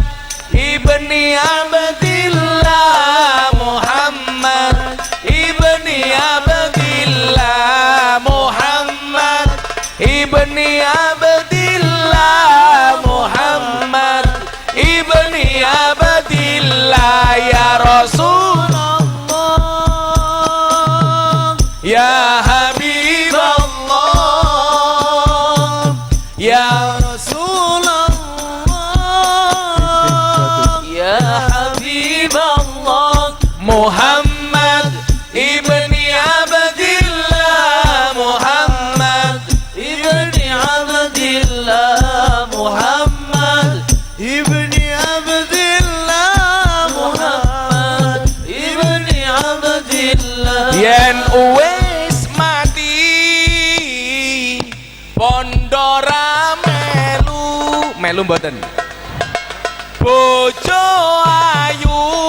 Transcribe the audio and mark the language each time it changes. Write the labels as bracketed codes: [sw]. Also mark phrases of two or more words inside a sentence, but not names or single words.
[ar] ibni Abdillah, Muhammad ibni Abdillah, Muhammad ibni Abdillah, Muhammad ibni Abdillah, يا رسول الله، يا حبيب الله، يا رسول الله، يا حبيب الله، محمد بن عبد الله، محمد بن عبد الله، محمد بن عبد الله، محمد بن عبد الله. [jv] Yen uwis mati pondora melu mboten bojo ayu